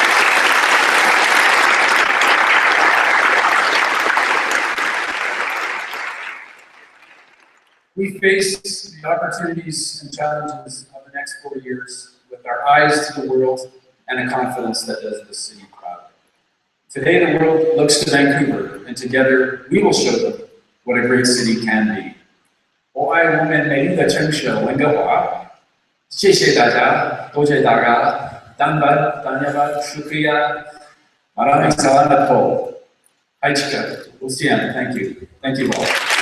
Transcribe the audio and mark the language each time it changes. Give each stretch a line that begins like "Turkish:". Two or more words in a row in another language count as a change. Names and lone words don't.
English: We face the opportunities and challenges of the next 4 years with our eyes to the world and a confidence that does this city proud. Today the world looks to Vancouver, and together we will show them what a great city can be.
Chinese: 我爱我们美丽的城市温哥华，谢谢大家，多谢大家，Tanyabat, Shukriya,
Filipino: Maraming salamat po.
English: Hi, Chika. Lucian, thank you. Thank you all.